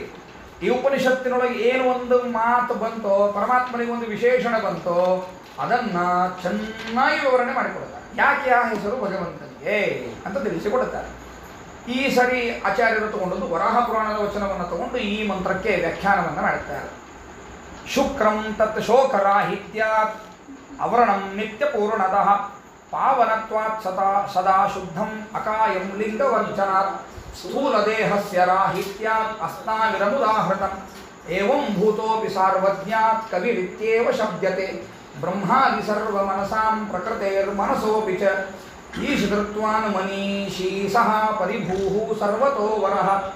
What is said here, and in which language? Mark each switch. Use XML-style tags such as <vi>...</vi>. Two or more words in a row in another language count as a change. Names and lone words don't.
<kn>ಈ ಉಪನಿಷತ್ತಿನೊಳಗೆ ಏನು ಒಂದು ಮಾತು ಬಂತೋ, ಪರಮಾತ್ಮನಿಗೆ ಒಂದು ವಿಶೇಷಣ ಬಂತೋ, ಅದನ್ನು ಚೆನ್ನಾಗಿ ವಿವರಣೆ ಮಾಡಿಕೊಡ್ತಾರೆ. ಯಾಕೆ ಆ ಹೆಸರು ಭಗವಂತನಿಗೆ ಅಂತ ತಿಳಿಸಿಕೊಡುತ್ತಾರೆ. ಈ ಸರಿ ಆಚಾರ್ಯರು ತಗೊಂಡದ್ದು ವರಾಹ ಪುರಾಣದ ವಚನವನ್ನು ತಗೊಂಡು ಈ ಮಂತ್ರಕ್ಕೆ ವ್ಯಾಖ್ಯಾನವನ್ನು ಮಾಡುತ್ತಾರೆ.</kn> <sa>ಶುಕ್ರಂ ತತ್ ಶೋಕರಾಹಿತ್ಯಾತ್ ಅವರಣಂ ನಿತ್ಯ ಪೂರ್ಣತಃ ಪಾವನತ್ವಾತ್ ಸದಾ ಶುದ್ಧಂ ಅಕಾಯಂ ಲಿಂಗವರ್ಜನಾತ್ ಸ್ಥೂಲದೇಹಸ್ಯ ರಾಹಿತ್ಯಾತ್ ಅಸ್ನಾವಿರಮುದಾಹೃತಂ ಏವಂ ಭೂತೋಪಿ ಸಾರ್ವಜ್ಞಾತ್ ಕವಿರಿತ್ಯೇವ ಶಬ್ದತೆ ಬ್ರಹ್ಮಾದಿ ಸರ್ವಮನಸಾಂ ಪ್ರಕೃತೇರ್ಮನಸೋಪಿ ಚ ಈಶೃತ್ವಾನ್ ಮನೀಷೀ ಸಹ ಪರಿಭೂಃ ಸರ್ವತೋ ವರಃ</sa>